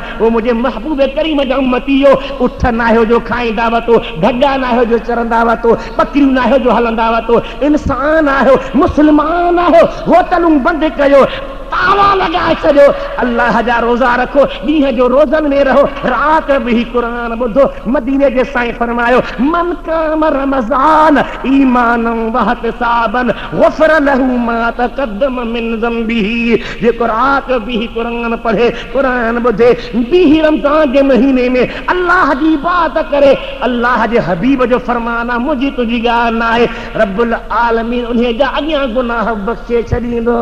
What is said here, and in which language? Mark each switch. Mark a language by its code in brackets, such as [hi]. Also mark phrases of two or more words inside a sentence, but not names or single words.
[sd] उहो मुंहिंजे महबूब करीम जा उम्मतीयो, उठ नाहियो जो खाईंदा वतो, ढगा नाहियो जो चरंदा वतो, बकरियूं नाहियो जो हलंदा वतो, इंसान आहियो, मुस्लमान आहियो, होटलूं बंदि कयो, ताला लगाए छॾियो, अल्लाह जा रोज़ा रखो, ॾींहं जो रोज़नि में रहो, रात बि कुरान ॿुधो। मदीने जे साईं फरमायो [ar] من قام رمضان إيمانا واحتسابا غفر له ما تقدم من ذنبه. [sd] जेको रात बि कुरान पढ़े, कुरान ॿुधे, बि रमज़ान जे महीने में अल्लाह जी इबादत करे, अल्लाह जे हबीब जो फरमान आहे, मुंहिंजी तुंहिंजी ॻाल्हि न आहे, रब्बुल आलमीन उन जा अॻियां गुनाह बख़्शे छॾींदो।